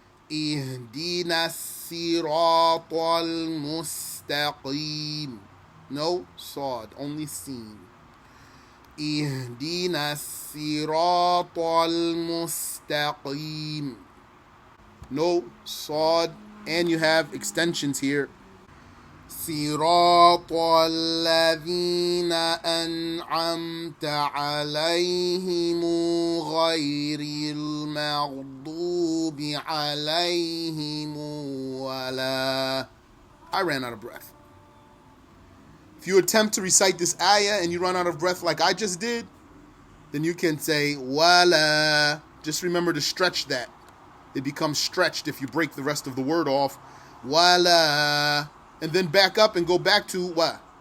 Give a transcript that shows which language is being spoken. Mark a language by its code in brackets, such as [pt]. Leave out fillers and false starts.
[ar] Ihdina as-siratal mustaqim. [en] No Saad, only Seen. [ar] Ihdina as-siratal mustaqim. [en] No Saad, and you have extensions here. [ar] صراط الذين أنعمت عليهم غير المغضوب عليهم ولا. [en] I ran out of breath. If you attempt to recite this ayah and you run out of breath like I just did, then you can say wala. Just remember to stretch that. It becomes stretched if you break the rest of the word off. Wala. And then back up and go back to wa.